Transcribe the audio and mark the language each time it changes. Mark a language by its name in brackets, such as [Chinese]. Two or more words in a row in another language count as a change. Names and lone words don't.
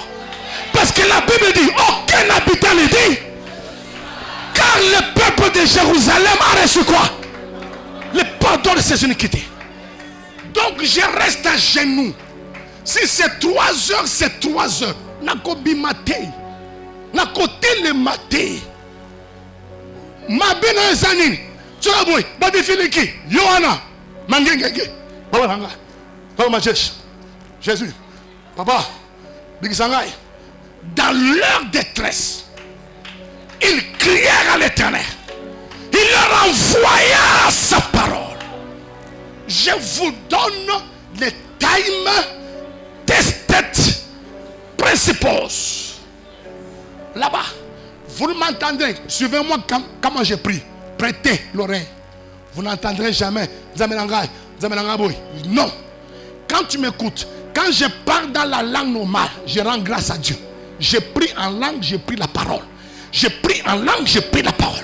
[French] Parce que la Bible dit, aucun habitant ne dit. Car le peuple de Jérusalem a reçu quoi? Le pardon de ses iniquités. Donc je reste à genoux. Si c'est 3 heures, c'est 3 heures. Nakobi maté. Nakote le maté. Mabina zanin. Tu as beau. Badi filiki. Yohana. Mangengenge. Baba Ranga. Papa Majesh, Jésus, Papa, Bigisangai, dans leur détresse, ils crièrent à l'Éternel. Il leur envoya sa parole. Je vous donne les [English] time tested principles. [French] Là-bas, vous m'entendrez. Suivez-moi comment j'ai pris. Prêtez l'oreille. Vous n'entendrez jamais. Non. Quand tu m'écoutes, quand je parle dans la langue normale, je rends grâce à Dieu. Je prie en langue, je prie la parole. Je prie en langue, je prie la parole.